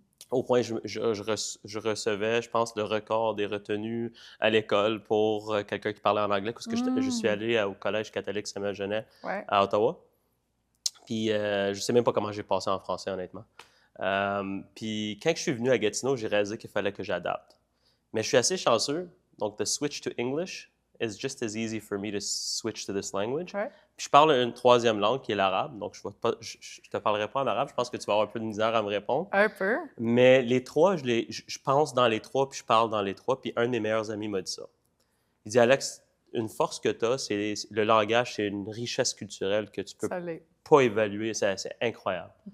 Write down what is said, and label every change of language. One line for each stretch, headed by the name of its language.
French: Au point où je recevais, je pense, le record des retenues à l'école pour quelqu'un qui parlait en anglais, parce que je suis allé au Collège catholique Samuel-Genet à Ottawa. Puis je ne sais même pas comment j'ai passé en français, honnêtement. Puis quand je suis venu à Gatineau, j'ai réalisé qu'il fallait que j'adapte. Mais je suis assez chanceux, donc
English: the switch to English is just as easy for me to switch to this language.
French: Puis je parle une troisième langue qui est l'arabe, donc je ne te parlerai pas en arabe, je pense que tu vas avoir un peu de misère à me répondre. Un peu. Mais les trois, je pense dans les trois, puis je parle dans les trois, puis un de mes meilleurs amis m'a dit ça. Il dit, Alex, une force que tu as, c'est le langage, c'est une richesse culturelle que tu peux pas évaluer, c'est incroyable.